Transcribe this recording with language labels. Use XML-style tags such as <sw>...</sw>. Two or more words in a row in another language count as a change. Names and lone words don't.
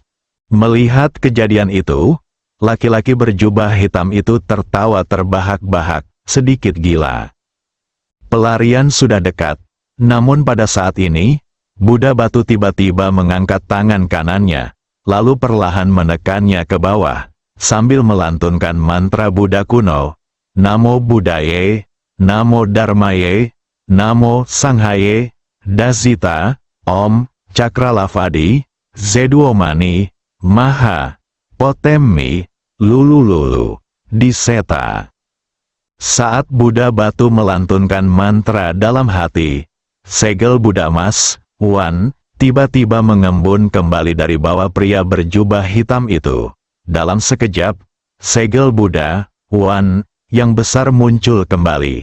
<id>Melihat kejadian itu, laki-laki berjubah hitam itu tertawa terbahak-bahak, sedikit gila. Pelarian sudah dekat, namun pada saat ini, Buddha batu tiba-tiba mengangkat tangan kanannya, lalu perlahan menekannya ke bawah, sambil melantunkan mantra Buddha kuno,</id> <sa>Namo Buddhaye, Namo Dharmaye, Namo Sanghaye, Dazita, Om, Cakralavadi, Zeduomani, Maha, Potemi, Lulululu, Diseta.</sa> <id>Saat Buddha batu melantunkan mantra dalam hati, segel Buddha Mas, Wan, tiba-tiba mengembun kembali dari bawah pria berjubah hitam itu. Dalam sekejap, segel Buddha, Wan, yang besar muncul kembali.</id>